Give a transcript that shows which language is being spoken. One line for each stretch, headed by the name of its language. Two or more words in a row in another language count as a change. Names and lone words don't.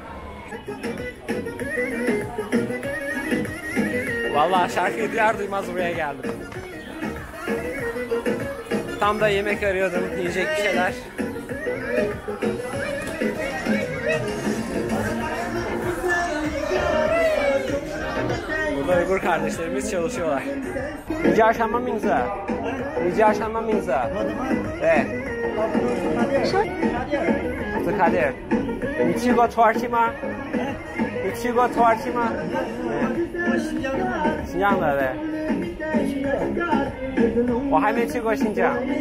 Turkish: Vallahi şarkıyı duyar duymaz buraya geldim. Tam da yemek arıyordum, yiyecek bir şeyler. Burada Uygur kardeşlerimiz çalışıyorlar.
Chinese: 你叫什么名字？你叫什么名字？对。斯卡蒂尔。你去过土耳其吗？你去过土耳其吗？新疆的对。我还没去过新疆。